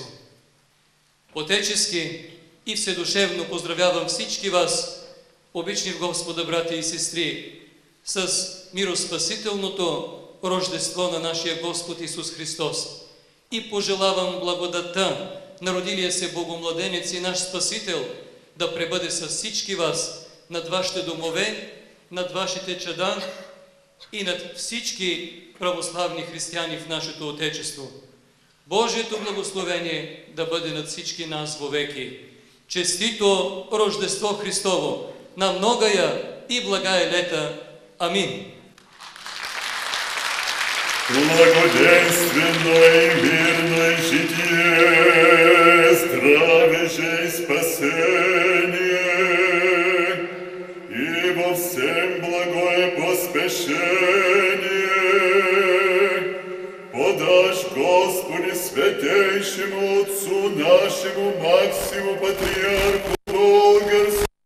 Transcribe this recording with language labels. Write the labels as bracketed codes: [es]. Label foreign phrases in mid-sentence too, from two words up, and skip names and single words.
[bg] Отечески и вседушевно поздравявам всички вас, обични в Господа братя и сестри, с мироспасителното Рождество на нашия Господ Исус Христос и пожелавам благодата на родилия се Богомладенец и наш Спасител да пребъде с всички вас над вашите домове, над вашите чада и над всички православни християни в нашето Отечество. Божието благословение да бъде над всички нас вовеки. Честито Рождество Христово на многая и благая лета. Амин. [cu] Благоденственное и мирное житие, здравие же и спасение, и во всем благое поспешение подашь Господи святейшему Отцу нашему Максиму Патриарху Болгарскому,